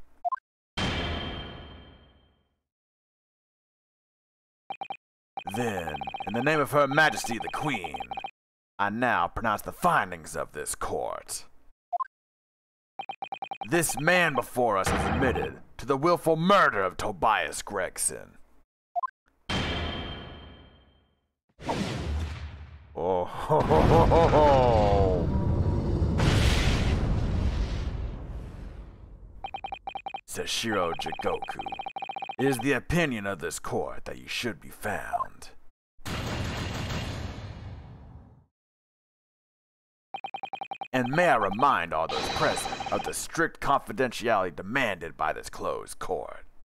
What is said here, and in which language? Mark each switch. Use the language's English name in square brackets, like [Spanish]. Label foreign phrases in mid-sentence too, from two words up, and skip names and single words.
[English] Then, in the name of Her Majesty the Queen, I now pronounce the findings of this court. This man before us is admitted to the willful murder of Tobias Gregson. Oh ho ho ho ho ho! [Japanese] Seshiro Jigoku. [English] It is the opinion of this court that you should be found. And may I remind all those present of the strict confidentiality demanded by this closed court.